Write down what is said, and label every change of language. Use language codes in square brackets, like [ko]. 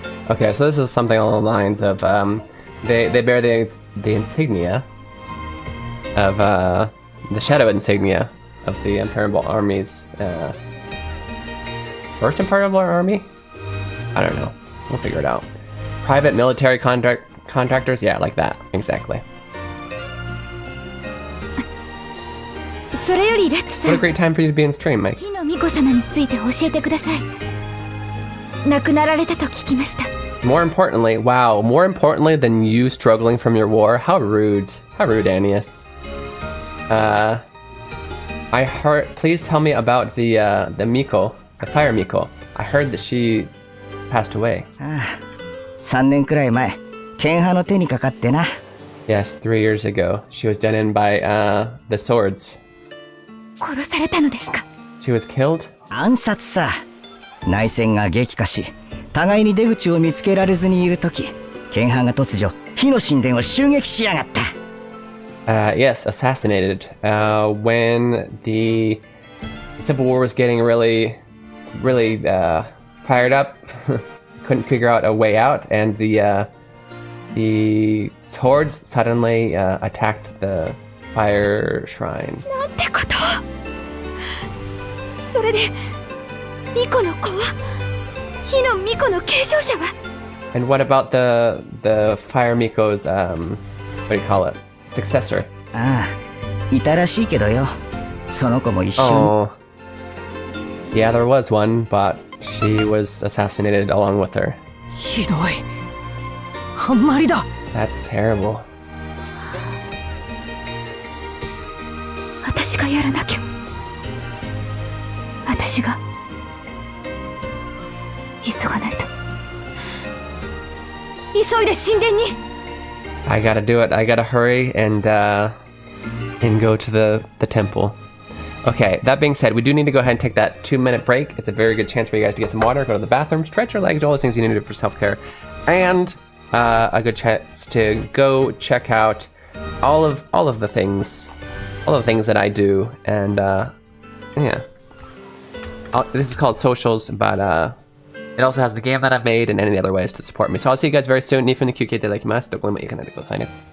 [en] Okay, so this is something along the lines of they bear the insignia of the shadow insignia of the Imperial Army's first Imperial Army? I don't know. We'll figure it out. Private military contractors? Yeah, like that. Exactly. [ja] それよりレッツさ [en] What a ん、 great time for you to be in stream, Mike. [ja] 火の巫女様について教えてください。亡くなられたと聞きました。 [en] More importantly, wow, more importantly than you struggling from your war. How rude. How rude, Annius. I heard, please tell me about the Miko, the fire Miko. I heard that she passed away. [ja] 3年くらい前剣派の手にかかってな。 [en] Yes, 3 years ago. She was done in by the swords. [ja] 殺されたのですか？ [en] She was killed? [ja] 暗殺さ。内戦が激化し互いに出口を見つけられずにいるとき、剣派が突如火の神殿を襲撃しやがった。 [en] Yes, assassinated. When the Civil War was getting really fired up, couldn't figure out a way out, and the swords suddenly attacked the fire shrine. [ja] なんてこと。それで巫女の子は、火の巫女の継承者は？ [en] And what about the fire Miko's what do you call it? Successor? [ja] ああ、いたらしいけどよ。その子も一緒に。 [en] Oh. Yeah, there was one, but she was assassinated along with her. [ja] ひどい。あんまりだ。 [en] That's terrible. [ja] 私がやらなきゃ。私が急がないと。急いで神殿に。 [en] I gotta do it. I gotta hurry and go to the temple. Okay, that being said, we do need to go ahead and take that 2-minute break. It's a very good chance for you guys to get some water, go to the bathroom, stretch your legs, all those things you need to do for self-care. And a good chance to go check out all of the things that I do. And yeah. This is called socials, but it also has the game that I've made and any other ways to support me. So I'll see you guys very soon. [ja] 2分の休憩いただきます。どこでもいいかなでくださいね。